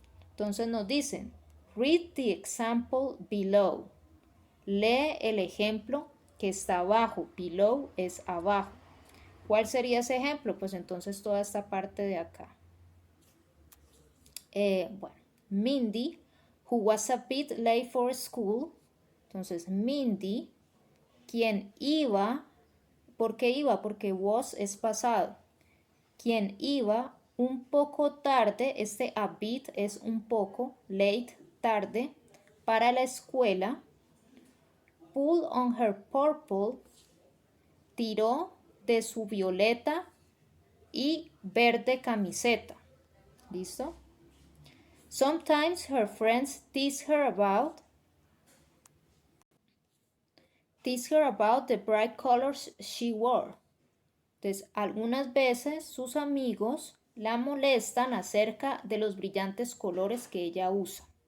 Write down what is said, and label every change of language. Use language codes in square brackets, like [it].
[es] Entonces nos dicen, [en] read the example below. [es] Lee el ejemplo que está abajo. Below es abajo. ¿Cuál sería ese ejemplo? Pues entonces toda esta parte de acá. Bueno, Mindy, [en] who was a bit late for school. [es] Entonces, Mindy, quien iba, ¿por qué iba? Porque was es pasado. Quien iba un poco tarde, este a bit es un poco, late, tarde, para la escuela. [en] Pulled on her purple, [es] tiró de su violeta y verde camiseta. ¿Listo? [en] Sometimes her friends tease her about the bright colors she wore. [es] Entonces, algunas veces sus amigos la molestan acerca de los brillantes colores que ella usa.